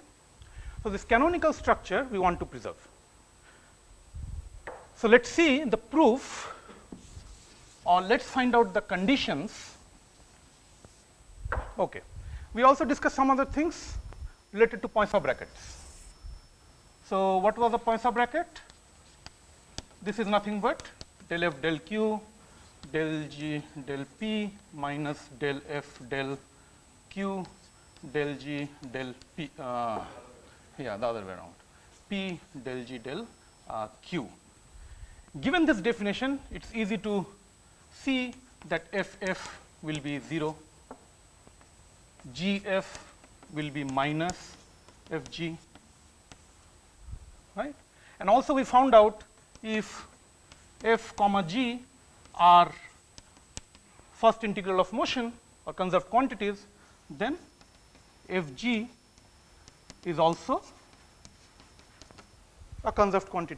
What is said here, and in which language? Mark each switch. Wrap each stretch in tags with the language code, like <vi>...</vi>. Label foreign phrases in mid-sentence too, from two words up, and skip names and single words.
<en>So this canonical structure we want to preserve. So let's see the proof, or let's find out the conditions. Okay. We also discussed some other things related to Poisson brackets. So what was the Poisson bracket? This is nothing but del f del q del g del p minus del f del q del g del p, yeah, the other way around, p del g del q. Given this definition, it's easy to see that f will be 0, gf will be minus fg, right? And also we found out if f comma g are first integral of motion or conserved quantities, then fg is also a conserved quantity.</en>